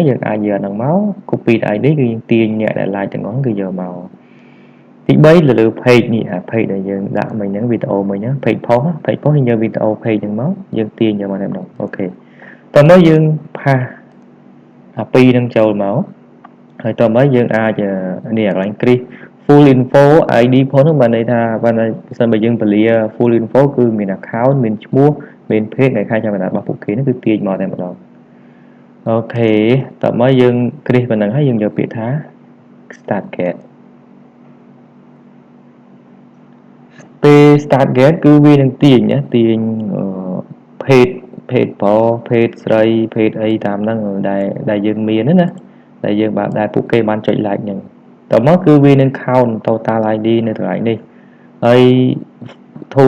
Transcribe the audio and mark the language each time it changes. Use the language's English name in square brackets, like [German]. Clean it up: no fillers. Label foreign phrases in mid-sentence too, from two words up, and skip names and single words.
[Khmer] យើងអាចយកអាហ្នឹងមក [English] copy ID [Khmer] គឺយើងទាញអ្នកដែល like ទាំងអស់គឺយកមកទី3លើ page នេះអា page ដែលយើងដាក់មិញហ្នឹងវីដេអូមិញហ្នឹង [English] page post [Khmer] យើងយកវីដេអូ page ហ្នឹងមកយើងទាញយកមកតែម្ដងអូខេតោះមកយើងផាសអាពីរហ្នឹងចូលមកហើយតោះមកយើងអាចនេះកន្លែង [English] create full info ID [Khmer] ផងនោះបានន័យថាបើសិនបើយើងពលា [English] full info [Khmer] គឺមាន account មានឈ្មោះមាន page នៃខែចាំកណ្ដាលរបស់ពួកគេនោះគឺទាញមកតែម្ដងអូខេតោះមកយើងគ្រីសប៉ុណ្ណឹងហើយយើងយកពាក្យថា [English] start get [Khmer] ពេល [English] start get [Khmer] គឺវានឹងទាញណាទាញpage page ប្រុស page ស្រី page អីតាមហ្នឹងដែលយើងមានណាដែលយើងដែលពួកគេបានចុច like ហ្នឹងតោះមកគឺវានឹង [English] count total ID [Khmer] នៅកន្លែងនេះហើយ tool